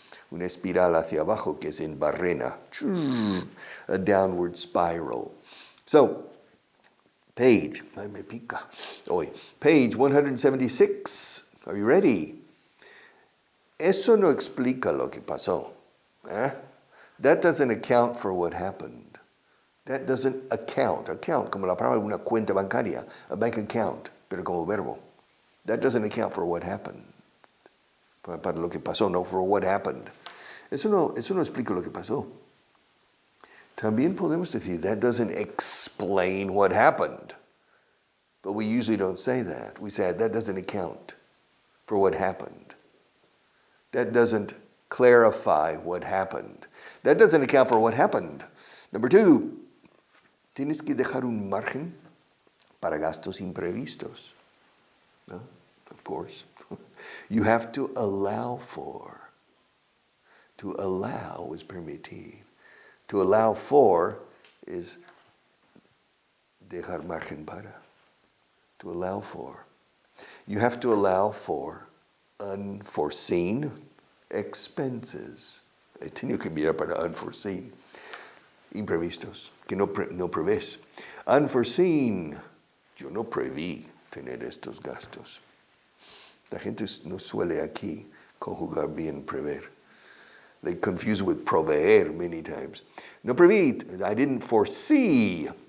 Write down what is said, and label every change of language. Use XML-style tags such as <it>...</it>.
<es>Una espiral hacia abajo que es en barrena.</es> <en>A downward spiral. So, page 176. Are you ready?</en> <es>Eso no explica lo que pasó.</es> <en>That doesn't account for what happened. That doesn't account,</en> <es>como la palabra de una cuenta bancaria,</es> <en>a bank account,</en> <es>pero como verbo.</es> <en>That doesn't account for what happened.</en> <es>Para lo que pasó, no</es> <en>for what happened.</en> <es>Eso no explica lo que pasó. También podemos decir,</es> <en>that doesn't explain what happened. But we usually don't say that. We say, that doesn't account for what happened. That doesn't clarify what happened. That doesn't account for what happened. Number 2,</en> <es>tienes que dejar un margen para gastos imprevistos.</es> <en>No? Of course. You have to allow for. To allow is permitir. To allow for is dejar margen para. To allow for. You have to allow for unforeseen expenses.</en> <es>He tenido que mirar para</es> <en>unforeseen.</en> <es>imprevistos, que no prevés. Unforeseen, yo no preví tener estos gastos. La gente no suele aquí conjugar bien prever.</es> <en>They confuse with proveer many times.</en> <es>No preví,</es> <en>I didn't foresee.</en>